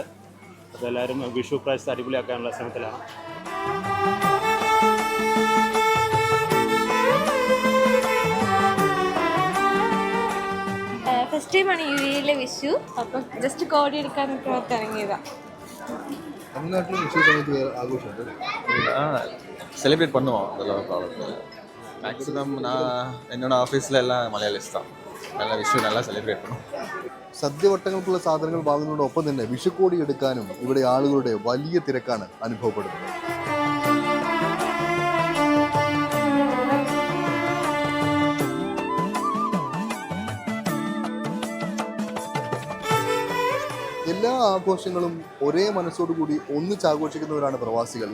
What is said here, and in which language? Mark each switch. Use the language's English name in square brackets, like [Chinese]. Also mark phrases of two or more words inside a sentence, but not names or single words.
[Malayalam] അപ്പോൾ എല്ലാവരും വിഷു പ്രാവശ്യത്തെ അടിപൊളിയാക്കാനുള്ള ശ്രമത്തിലാണ്. [English] first timeആണ് [Malayalam] യു എയിലെ വിഷു. അപ്പം ജസ്റ്റ് കോടി എടുക്കാനൊക്കെ ഓർത്ത് ഇറങ്ങിയതാണ്. [Tamil] செலிப்ரேட் பண்ணுவோம், அதெல்லாம் ப்ராப்ளம் இல்லை. மேக்ஸிமம் நான் என்னோட ஆஃபீஸில் எல்லாம் மலையாளிஸ் தான். நல்லா விஷு நல்லா സെലിബ്രേറ്റ് பண்ணுவோம். [Malayalam] സദ്യവട്ടങ്ങൾക്കുള്ള സാധനങ്ങൾ വാങ്ങുന്നതോടൊപ്പം തന്നെ വിഷുക്കോടി എടുക്കാനും ഇവിടെ ആളുകളുടെ വലിയ തിരക്കാണ് അനുഭവപ്പെടുന്നത്. എല്ലാ ആഘോഷങ്ങളും ഒരേ മനസ്സോടുകൂടി ഒന്നിച്ചാഘോഷിക്കുന്നവരാണ് പ്രവാസികൾ.